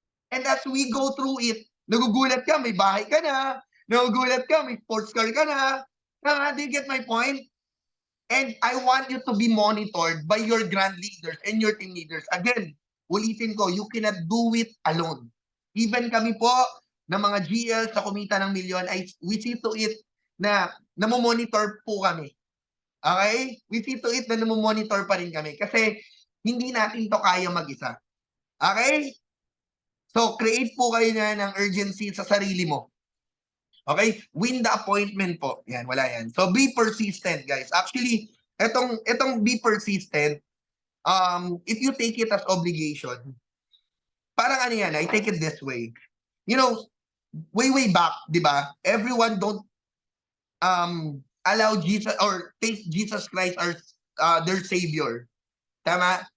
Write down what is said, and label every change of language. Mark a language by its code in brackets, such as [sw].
[en] And as we go through it, [tl] nagugulat ka, may bahay ka na, nagugulat ka, may sports car ka na, tama? [en] Do you get my point? And I want you to be monitored by your grand leaders and your team leaders. Again, [tl] ulitin ko, [en] you cannot do it alone. [tl] Even kami po, na mga GL sa kumita ng milyon, [en] we see to it [tl] na namomonitor po kami. Okay? [en] We see to it [tl] na namomonitor pa rin kami kasi hindi natin to kaya mag-isa. Okay? So, create po kayo na ng urgency sa sarili mo. [en] Okay? Win the appointment po. [tl] Yan, wala yan. [en] So, be persistent, guys. Actually, [tl] etong [en] be persistent, if you take it as obligation, [tl] parang ano yan, [en] I take it this way. You know, way back, [tl] di ba? [en] Everyone don't allow Jesus or take Jesus Christ as their Savior. [tl] Tama?